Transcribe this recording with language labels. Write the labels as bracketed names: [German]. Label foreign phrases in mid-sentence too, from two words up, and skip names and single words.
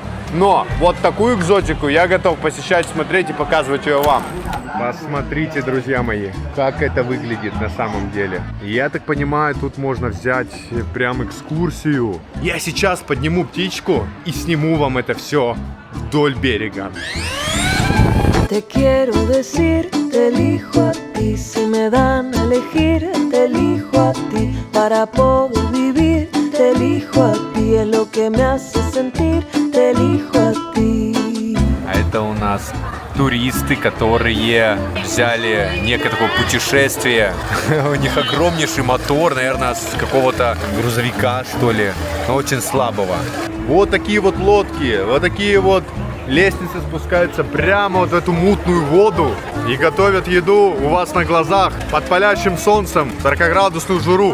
[Russian] Но вот такую экзотику я готов посещать, смотреть и показывать ее вам. Посмотрите, друзья мои, как это выглядит на самом деле. Я так понимаю, тут можно взять прям экскурсию. Я сейчас подниму птичку и сниму вам это все вдоль берега. [Spanish] Te quiero decir, te elijo a ti. Si me dan a elegir, te elijo a ti. Para poder vivir, te elijo a ti. Es lo que me hace sentir, te elijo a ti. [Russian] А это у нас туристы, которые взяли некое такое путешествие. У них огромнейший мотор, наверное, с какого-то грузовика, что ли, но очень слабого. Вот такие вот лодки, вот такие вот лестницы спускаются прямо вот в эту мутную воду и готовят еду у вас на глазах под палящим солнцем, 40-градусную жару.